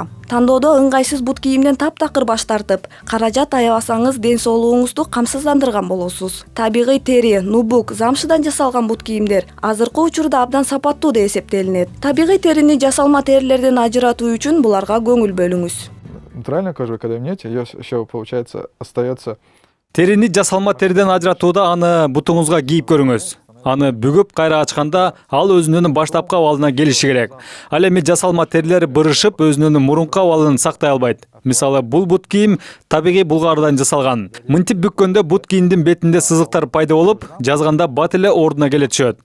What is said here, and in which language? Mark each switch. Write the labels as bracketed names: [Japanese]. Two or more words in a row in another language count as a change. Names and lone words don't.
[Kyrgyz] Тандоодо ыңгайсыз бут кийимден таптакыр баш тартып, каражат аябасаңыз ден соолугуңузду камсыздандырган болосуз. Табигый тери, нубук, замшыдан жасалган бут кийимдер азыркы учурда абдан сапаттуу деп эсептелинет. Табигый терини жасалма терилерден ажыратуу үчүн буларга көңүл бөлүңүз. [Russian] Натуральная кожа, вы когда мнете, ее еще, получается, остается. [Kyrgyz] Терини жасалма териден ажыратууда аны бутуңузга кийип көрүңүз. Аны бүгүп кайра ачканда ал өзүнүн баштапкы абалына келиши керек. Ал эми жасалма терилер бырышып өзүнүн мурунку абалын сактай албайт. Мисалы бул бут кийим табигый булгарыдан жасалган. Мынтип бүккөндө бут кийимдин бетинде сызыктар пайда болуп, жазганда бат эле ордуна келе түшөт.